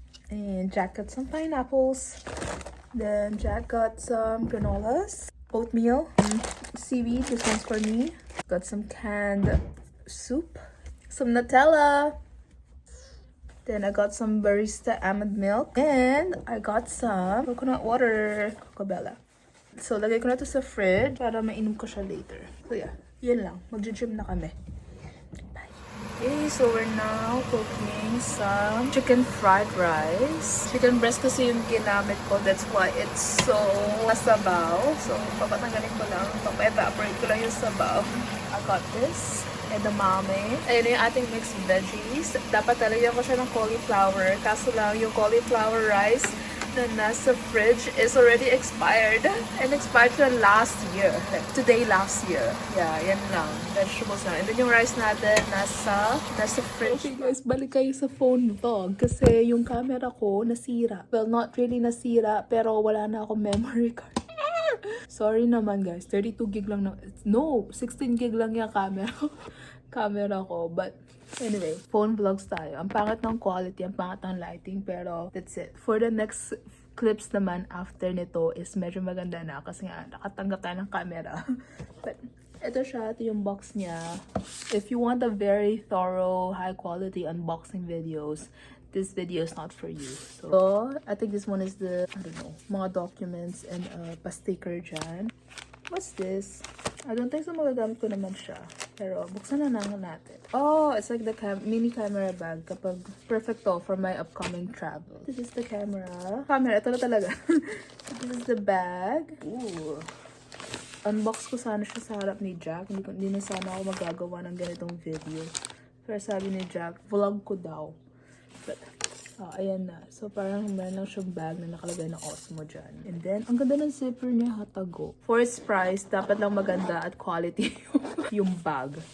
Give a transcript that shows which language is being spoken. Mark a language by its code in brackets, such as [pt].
[en] And Jack got some pineapples. Then Jack got some granolas. Oatmeal, seaweed, this one's for me. Got some canned soup, some Nutella. Then I got some barista almond milk. And I got some coconut water, Cocobella. [tl] So, lagay ko na to sa fridge para mainom ko siya later. So yeah, yun lang. Mag-gym na kami. [en] Okay, so we're now cooking some chicken fried rice. Chicken breast [tl] kasi yung ginamit ko. [en] That's why it's so masabaw. [tl] So, papatanggalin ko lang. Papa-evaporate ko lang yung sabaw. [en] I got this. [tl] Edamame. Ayun yung ating mixed veggies. Dapat talagyan ko siya ng cauliflower. Kaso lang, yung cauliflower rice na nasa fridge is already expired. And expired siya last year. Like, today, last year. Yeah, yan lang. Vegetables lang. And then yung rice natin nasa fridge. Okay guys, balik kayo sa phone vlog. Kasi yung camera ko nasira. [en] Well, not really [tl] nasira. Pero wala na akong memory card. Sorry naman guys. 32 gig lang na. No, 16 gig lang yung camera ko. But anyway, phone vlogs tayo. Ang pangit ng quality, ang pangit ng lighting, pero that's it. For the next clips naman after nito is medyo maganda na kasi nga nakatanggap tayo ng camera. But ito siya, ito yung box niya. [en] If you want a very thorough, high quality unboxing videos, this video is not for you. So, I think this one is the, I don't know, mga documents and pa-sticker dyan. What's this? [tl] I don't think so magagamit ko naman siya. Pero, buksan na natin. [en] Oh, it's like the mini camera bag kapag perfect to for my upcoming travel. This is the camera. [tl] Ito na talaga. [en] This is the bag. Ooh. [tl] Unbox ko sana siya sa harap ni Jack. Hindi na sana ako magagawa ng ganitong video. Pero sabi ni Jack, vlog ko daw. But, ayan na. So, parang meron lang siyang bag na nakalagay na Osmo dyan. And then, ang ganda ng zipper niya, hatago. [en] For its price, [tl] dapat lang maganda at quality yung bag.